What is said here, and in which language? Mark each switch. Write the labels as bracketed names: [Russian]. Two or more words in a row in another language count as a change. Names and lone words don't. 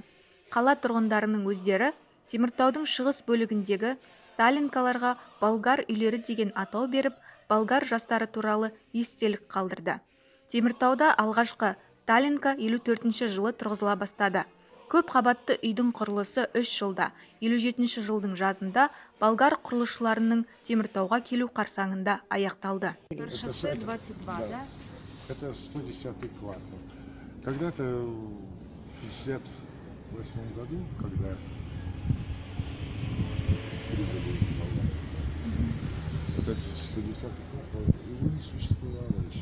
[Kazakh] Қала тұрғындарының өздері Теміртаудың шығыс бөлігіндегі Сталинкаларға болгар үйлері деген атау беріп, болгар жастары туралы естелік қалдырды. Теміртауда алғашқы Сталинка 54 жылы тұрғызыла бастады. Көп қабатты үйдің құрылысы 3 жылда, 57 жылдың жазында болгар құрылысшыларының Теміртауға келу қарсаңында аяқталды. Шоссе 22, да? [Russian] Это 110-й квартал. Когда-то в 58 году, когда прибыли болгары, вот этот 110-й квартал, его не существовало еще.